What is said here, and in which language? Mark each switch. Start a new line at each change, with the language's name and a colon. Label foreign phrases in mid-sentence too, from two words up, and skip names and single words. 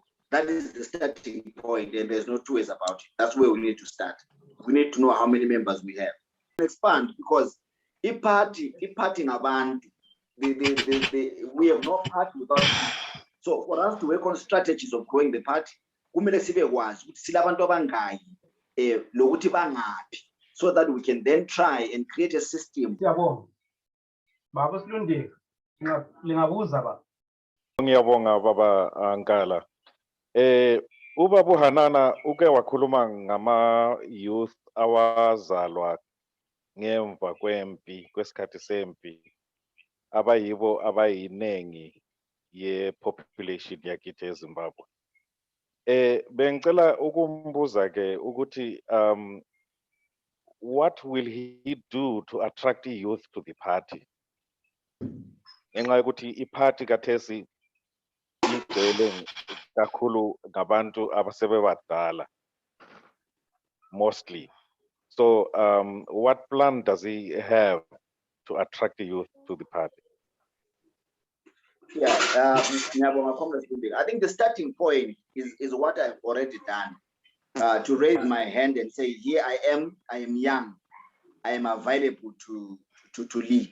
English: That is the starting point, and there's no two ways about it. That's where we need to start. We need to know how many members we have. Expand, because if party ngabantu, we have no party without people. So for us to work on strategies of growing the party,
North Ndebele: kumele sibe kwazi ukuthi silabantu abangaki lokuthi bangaphi,
English: so that we can then try and create a system.
North Ndebele: Siyabonga. Baba Silundile, lingabuza ba? Ngiyabonga baba Ankala. Ubaba Hanana uke wakhuluma ngama youth awazalwa ngemva kwempi, kwesikhathi sempi, abayibo abayinengi ye population yakithi eZimbabwe. Bengicela ukumbuza ke ukuthi
English: what will he do to attract the youth to the party?
North Ndebele: Ngenxa yokuthi iparty kathesi igcwele kakhulu ngabantu abasebebadala mostly.
English: So what plan does he have to attract the youth to the party? Yeah, I think the starting point is what I've already done, to raise my hand and say, here I am young, I am available to lead.